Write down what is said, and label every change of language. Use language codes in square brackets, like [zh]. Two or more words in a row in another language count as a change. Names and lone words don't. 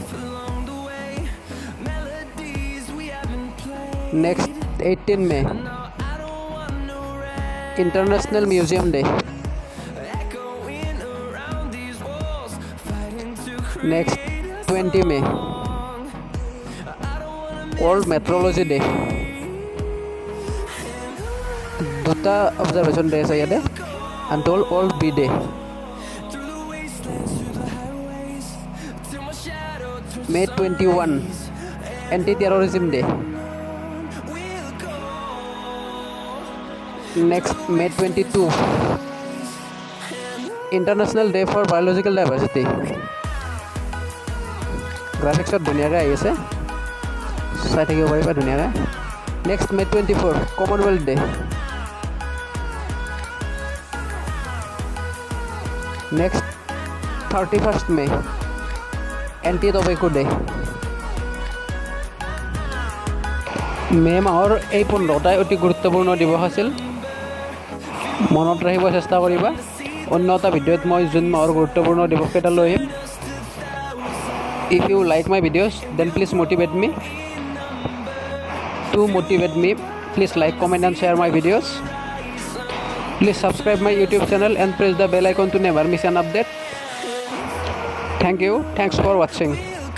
[en] Next, 18 May International Museum Day. Next, 20 May World Meteorology Day. [as] দুটা [en] observation day [as] আছে ইয়াতে, [en] and World Bee Day. May 21 Anti-Terrorism Day. Next, May 22 International Day for Biological Diversity. [as] গ্ৰাফিক্সত ধুনীয়াকৈ আহি আছে, চাই থাকিব পাৰিবা ধুনীয়াকৈ। নেক্সট, [en] May 24 Commonwealth Day. নেক্সট, 31st May Anti-Tobacco Day. [as] মে মাহৰ এই 15টাই অতি গুৰুত্বপূৰ্ণ দিৱস আছিল, মনত ৰাখিব চেষ্টা কৰিবা। অন্য এটা ভিডিঅ'ত মই জুন মাহৰ গুৰুত্বপূৰ্ণ দিৱসকেইটা লৈ আহিম। [en] If you like my videos, then please motivate me. To motivate me, please like, comment and share my videos. Please subscribe my YouTube channel and press the bell icon to never miss an update. Thank you. Thanks for watching.